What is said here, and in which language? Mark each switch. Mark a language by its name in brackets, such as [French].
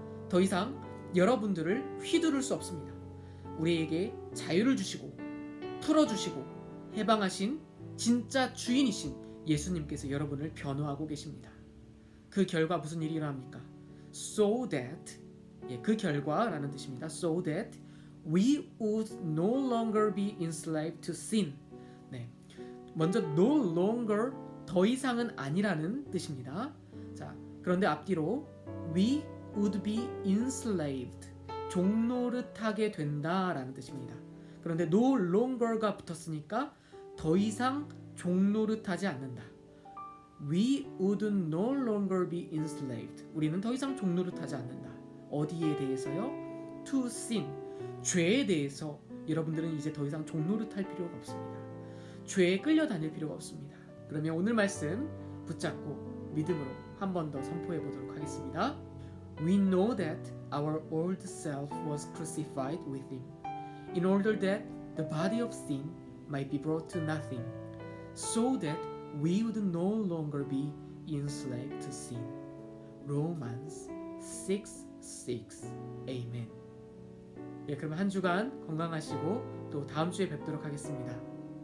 [Korean] 더 이상 여러분들을 휘두를 수 없습니다. 우리에게 자유를 주시고 풀어주시고 해방하신 진짜 주인이신 예수님께서 여러분을 변호하고 계십니다. 그 결과 무슨 일이 일어납니까? [English] So that, [Korean] 그 결과라는 뜻입니다. [English] So that we would no longer be enslaved to sin. [Korean] 먼저 [English] no longer, [Korean] 더 이상은 아니라는 뜻입니다. 자, 그런데 앞뒤로 [English] we would be enslaved, [Korean] 종노릇하게 된다라는 뜻입니다. 그런데 [English] no longer [Korean] 가 붙었으니까 더 이상 종노릇하지 않는다. [English] We would no longer be enslaved. [Korean] 우리는 더 이상 종노릇하지 않는다. 어디에 대해서요? [English] To sin, [Korean] 죄에 대해서 여러분들은 이제 더 이상 종노릇할 필요가 없습니다. 죄에 끌려다닐 필요가 없습니다. 그러면 오늘 말씀 붙잡고 믿음으로 한 번 더 선포해 보도록 하겠습니다. [English] We know that our old self was crucified with him, in order that the body of sin might be brought to nothing, so that we would no longer be enslaved to sin. Romans 6:6. [Korean] Amen. 그럼 한 주간 건강하시고 또 다음 주에 뵙도록 하겠습니다.